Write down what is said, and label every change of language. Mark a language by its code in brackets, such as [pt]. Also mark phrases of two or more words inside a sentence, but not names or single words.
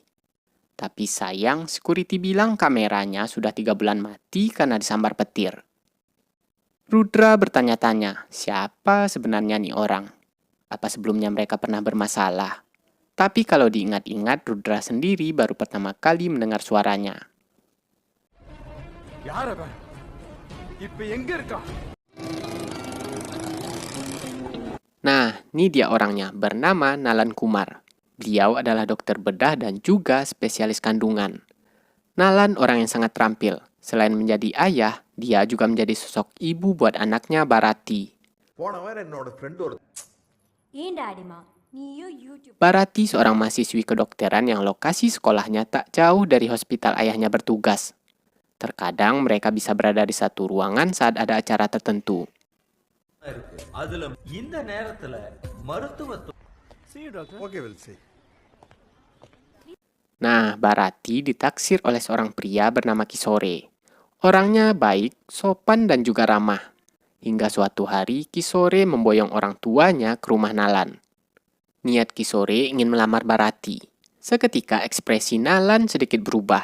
[id] Tapi sayang, security bilang kameranya sudah 3 bulan mati karena disambar petir. Rudra bertanya-tanya, siapa sebenarnya nih orang? Apa sebelumnya mereka pernah bermasalah? Tapi kalau diingat-ingat, Rudra sendiri baru pertama kali mendengar suaranya. [ta] யார் அவன் இப்ப எங்க இருக்கா [id] Nah, ini dia orangnya, bernama Nalan Kumar. Beliau adalah dokter bedah dan juga spesialis kandungan. Nalan orang yang sangat terampil. Selain menjadi ayah, dia juga menjadi sosok ibu buat anaknya Barati. Barati seorang mahasiswi kedokteran yang lokasi sekolahnya tak jauh dari hospital ayahnya bertugas. Terkadang mereka bisa berada di satu ruangan saat ada acara tertentu. [en] See you, doctor. Okay, we'll see. [id] Nah, Barati ditaksir oleh seorang pria bernama Kisore. Orangnya baik, sopan, dan juga ramah. Hingga suatu hari, Kisore memboyong orang tuanya ke rumah Nalan. Niat Kisore ingin melamar Barati. Seketika ekspresi Nalan sedikit berubah.